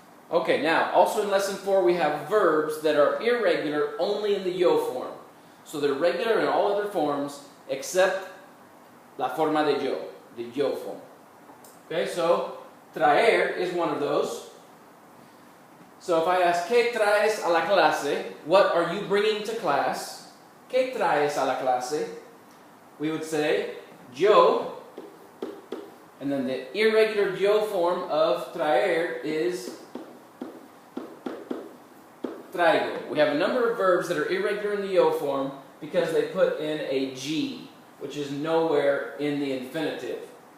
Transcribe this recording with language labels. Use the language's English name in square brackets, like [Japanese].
[English] Okay, now, also in lesson 4, we have verbs that are irregular only in the yo form. So they're regular in all other forms except [Spanish] la forma de yo, [English] the yo form. Okay, so traer is one of those. So if I ask, [Spanish] ¿Qué traes a la clase? [English] What are you bringing to class? [Spanish] ¿Qué traes a la clase? [English] We would say, yo, and then the irregular yo form of traer is traigo. We have a number of verbs that are irregular in the yo form because they put in a G, which is nowhere in the infinitive.